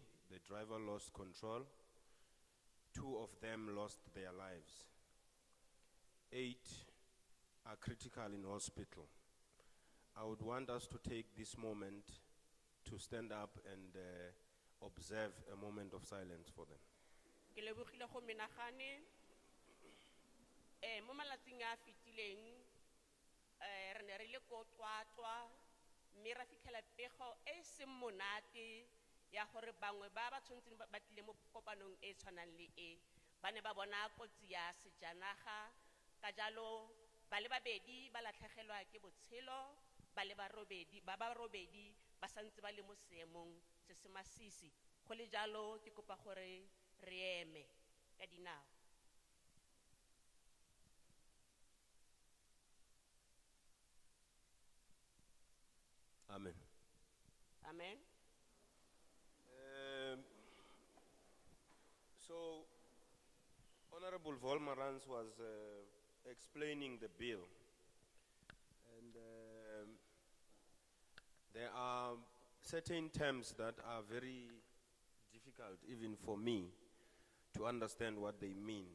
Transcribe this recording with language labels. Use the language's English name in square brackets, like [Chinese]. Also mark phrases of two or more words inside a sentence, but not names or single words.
[English] The driver lost control. 2 of them lost their lives. 8 are critical in hospital. I would want us to take this moment to stand up and observe a moment of silence for them. [Tswana] Ke lebogile go menagane mo malatsing a fitileng re ne re le ko Twatwa mme ra fitlhela pego e seng monate ya gore bangwe ba ba tshwantseng ba tlile mo kopanong e tshwanang le e ba ne ba bona kotsi ya sejanaga ka jalo ba le babedi ba latlhegelwa ke botshelo ba le ba robedi ba santse ba le mo seemong se se masisi go le jalo ke kopa gore re eme ka dinao. Amen. Amen. [English] So, Honorable Volmarans was explaining the bill, and there are certain terms that are very difficult even for me to understand what they mean.